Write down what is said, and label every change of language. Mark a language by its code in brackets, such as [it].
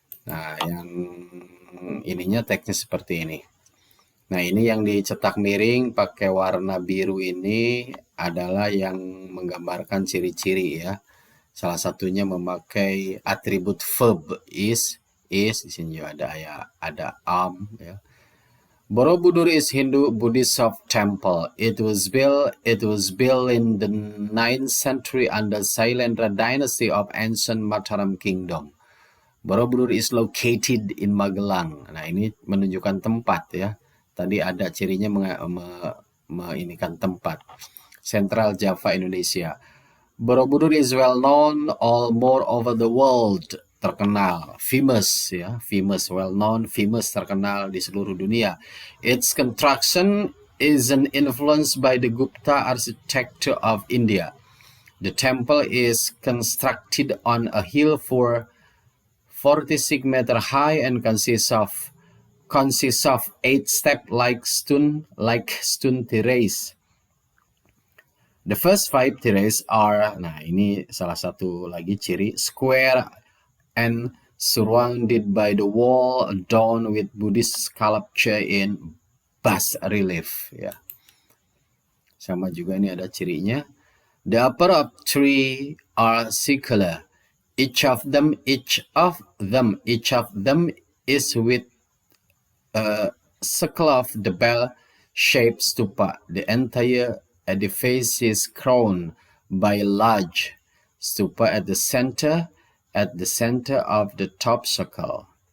[id] Nah, yang ininya teksnya seperti ini. Nah, ini yang dicetak miring pakai warna biru ini adalah yang menggambarkan ciri-ciri ya. Salah satunya memakai atribut verb is di sini juga ada am ya. [en] Borobudur is Hindu Buddhist soft temple. It was built in the 9th century under Sailendra dynasty of ancient Mataram kingdom. Borobudur is located in Magelang. [id] Nah, ini menunjukkan tempat ya. Tadi ada cirinya menginikan tempat. [en] Central Java, Indonesia. Borobudur is well known all more over the world. [id] Terkenal, famous ya, well known, famous, terkenal di seluruh dunia. [en] Its construction is influenced by the Gupta architecture of India. The temple is constructed on a hill 46 meters high and consists of consists of 8 steps like stone terrace. The first 5 terrace are, [id] nah ini salah satu lagi ciri, [en] square and surrounded by the wall adorned with Buddhist sculpture in bas relief. [id] Ya, sama juga ini ada cirinya. [en] The upper of 3 are circular. Each of them is with a circle of the bell-shaped stupa. The entire edifice is crowned by a large stupa at the center of the top circle.